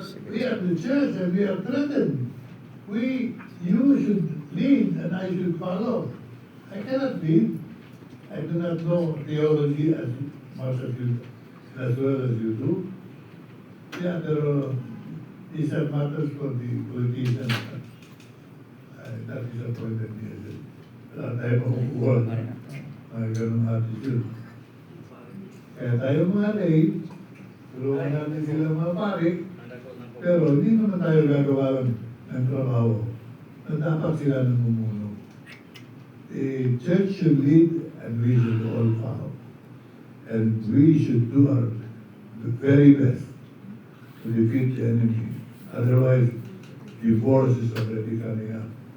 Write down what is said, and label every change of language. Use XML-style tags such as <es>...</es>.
<en>We are the church and we are threatened. You should lead and I should follow. I cannot lead. I do not know theology as much as well as you do. Yeah, these are matters for the politicians. That disappointed me.</en> <tl>Wala tayo makukuha mga ganong attitude. Kaya tayo mga lay, tulungan natin sila mga pare, pero hindi naman tayo gagawa ng ng trabaho na dapat sila namumuno.</tl> <en>The church should lead and we should all follow. And we should do our the very best to defeat the enemy. Otherwise, divorce is already coming up.</en>